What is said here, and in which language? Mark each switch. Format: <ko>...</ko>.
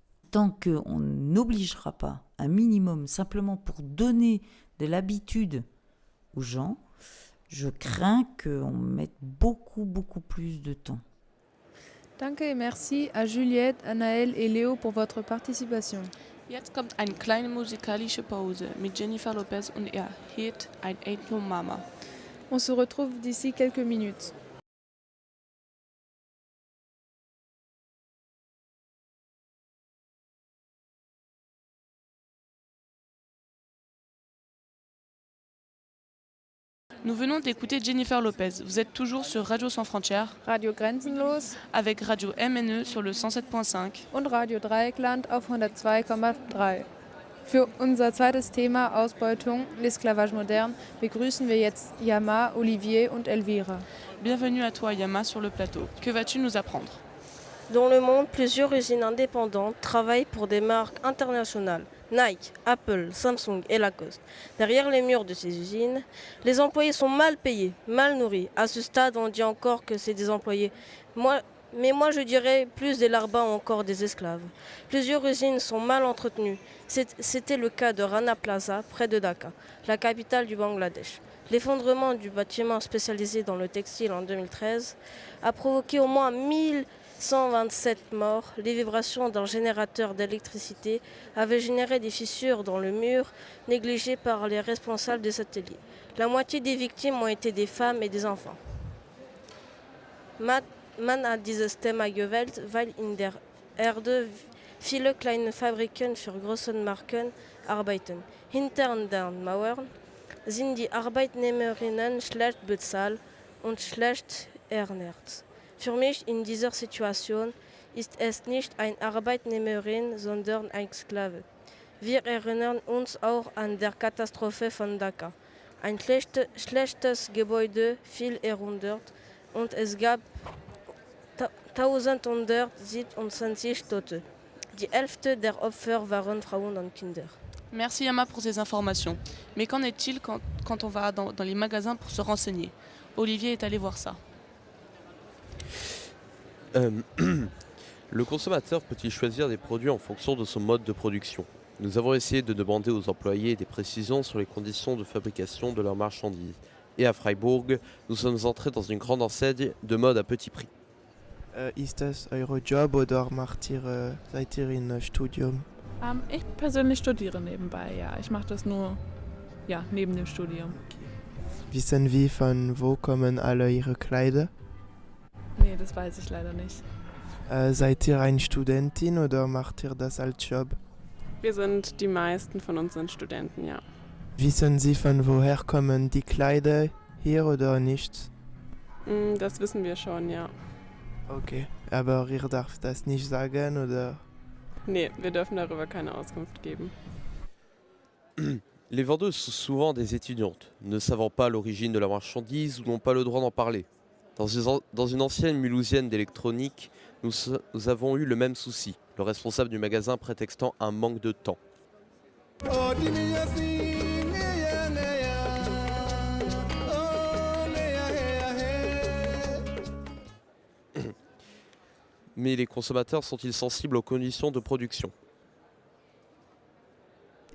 <fr>Tant qu'on n'obligera pas un minimum simplement pour donner de l'habitude aux gens, je crains qu'on mette beaucoup plus de temps. Danke et merci à Juliette, Anaël et Léo pour votre participation.</fr> <de>Jetzt kommt eine kleine musikalische Pause mit Jennifer Lopez und ihr Hit I Ain't No Mama.</de> <fr>On se retrouve d'ici quelques minutes. Nous venons d'écouter Jennifer Lopez. Vous êtes toujours sur Radio Sans Frontières.</fr> <de>Radio Grenzenlos.</de> <fr>Avec Radio MNE sur le 107.5.</fr> <de>Und Radio Dreieckland auf 102,3. Für unser zweites Thema Ausbeutung,</de> <fr>l'esclavage moderne,</fr> <de>begrüßen wir jetzt Yama, Olivier und Elvira.</de> <fr>Bienvenue à toi Yama sur le plateau. Que vas-tu nous apprendre ? Dans le monde, plusieurs usines indépendantes travaillent pour des marques internationales. Nike, Apple, Samsung et Lacoste. Derrière les murs de ces usines, les employés sont mal payés, mal nourris. À ce stade, on dit encore que c'est des employés. Mais moi, je dirais plus des larbins ou encore des esclaves. Plusieurs usines sont mal entretenues. C'était le cas de Rana Plaza, près de Dhaka, la capitale du Bangladesh. L'effondrement du bâtiment spécialisé dans le textile en 2013 a provoqué au moins 1127 morts. Les vibrations d'un générateur d'électricité avaient généré des fissures dans le mur négligées par les responsables des ateliers. La moitié des victimes ont été des femmes et des enfants.</fr> <de>Man hat dieses Thema gewählt, weil in der Erde viele kleine Fabriken für große Marken arbeiten. Hinter den Mauern sind die Arbeitnehmerinnen schlecht bezahlt und schlecht ernährt. Für mich in dieser Situation ist es nicht eine Arbeitnehmerin, sondern ein Sklave. Wir erinnern uns auch an der Katastrophe von Dhaka. Ein schlechtes Gebäude fiel herunter und es gab 1127 Tote. Die Hälfte der Opfer waren Frauen und Kinder.</de> <fr>Merci Yama pour ces informations. Mais qu'en est-il quand on va dans les magasins pour se renseigner ? Olivier est allé voir ça. Le consommateur peut-il choisir des produits en fonction de son mode de production ? Nous avons essayé de demander aux employés des précisions sur les conditions de fabrication de leurs marchandises. Et à Freiburg, nous sommes entrés dans une grande enseigne de mode à petit prix.</fr> <de>Ist das eure Job oder seid ihr in Studium? Ich persönlich studiere nebenbei, ja. Ich mache das nur neben dem Studium. Wissen wir, von wo kommen alle ihre Kleider? Nee, das weiß ich leider nicht. Seid ihr eine Studentin oder macht ihr das als Job? Die meisten von uns sind Studenten, ja. Wissen Sie, von woher kommen die Kleider hier oder nicht? Das wissen wir schon, ja. Okay, aber ihr dürft das nicht sagen, oder? Nee, wir dürfen darüber keine Auskunft geben.</de> <fr>Les vendeuses sont souvent des étudiantes, ne savant pas l'origine de la marchandise ou n'ont pas le droit d'en parler. Dans une ancienne mulhousienne d'électronique, nous avons eu le même souci, le responsable du magasin prétextant un manque de temps. Mais les consommateurs sont-ils sensibles aux conditions de production ?</fr>